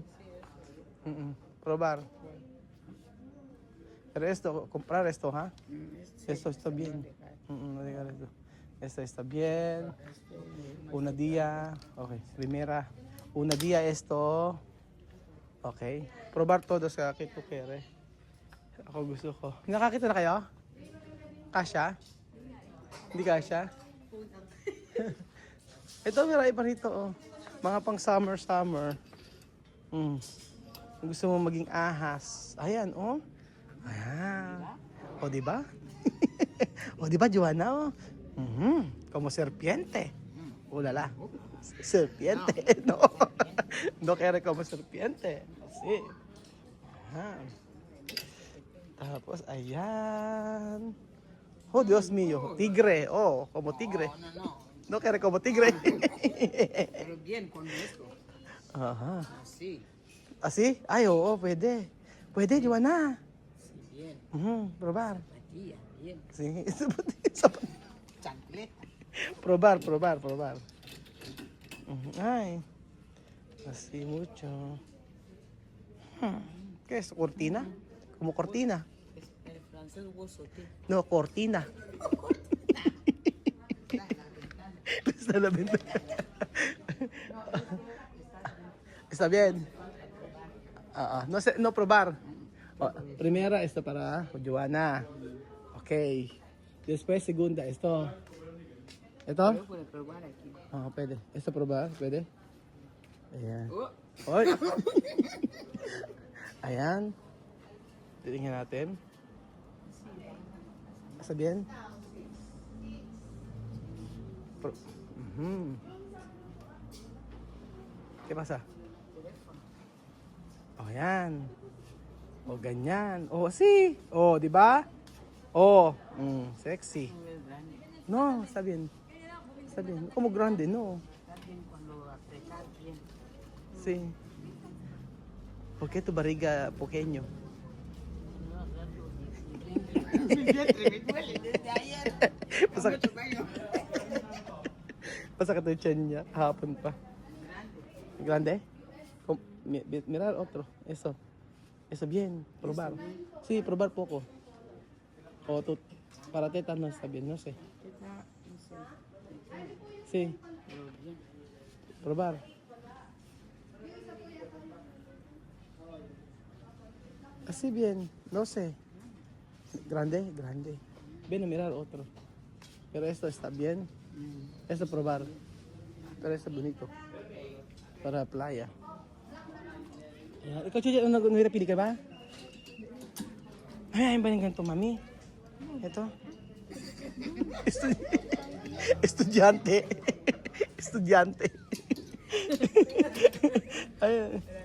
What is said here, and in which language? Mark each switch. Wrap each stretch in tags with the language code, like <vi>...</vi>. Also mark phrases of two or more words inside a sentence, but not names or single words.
<es>Probar. Pero esto, comprar esto, ¿ha? Esto está bien. No digas esto. Esto está bien. Una día. Okay. Primera. Una día esto. Okay. Probar todo</es> <tl>sa akin ko kere. Ako gusto ko. Nakakita na kayo? Kasha? Hindi kasha? Ito, marami pa rito, oh. Mga pang summer. Kung gusto mo maging ahas. Ayan, oh. Ayan. O, diba? O, diba, Joanna,</tl> <es>oh? Como serpiente. Ulala. Serpiente, no. No quiere como serpiente. Así.</es> <tl>Ayan. Tapos, ayan.</tl> <es>Oh, Dios mío. Tigre. Oh, como tigre. No. No quiere como tigre. Pero bien con esto. Ajá. Así. ¿Así?</es> <tl>Ay, oo, pwede. Pwede, Joanna.</tl> <es>Sí, bien. Probar. Aquí, bien. Sí. Chancleta. probar. Ay. Así mucho. ¿Qué es? ¿Cortina? Como cortina. El francés huesote. No, cortina. Está la ventana. Está bien. No sé, no probar. Primera, esto para Joanna. Ok. Después, segunda, esto. ¿Esto? Yo puedo probar aquí. Pwede. Esto probar,</es> <tl>pwede. Ayan. Oh. Oy. Ayan. Titingnan natin.</tl> <es>Está bien? ¿Qué pasa?</es> <tl>Oh, yan. O, ganyan. O, sí. O, di ba? O, sexy.</tl> <es>No es grande. No, está bien. Está bien. Como grande, no. Está bien cuando apretar bien. Sí. ¿Por qué tu barriga pequeño? No, rato. Mi vientre me duele desde ayer. Pasa, Mucho baño.</es> <tl>pasa ka to yung tiyan niya. Hapon pa.</tl> <es>Grande. Grande? Mirar otro. Eso. Eso bien. Probar. Sí, probar poco. O tu, para tétanos está bien, no sé. Está, no sé, Sí, pero bien. probar. Así bien, no sé. Grande. Ven a mirar otro. Pero esto está bien. Esto probar. Pero esto bonito. Para playa.</es> <tl>Ayan. Ikaw, Chuya, nagpili ka ba? Ay, ba yung ganito, mami? Ito. Estudyante. Estudyante. Ayun.</tl>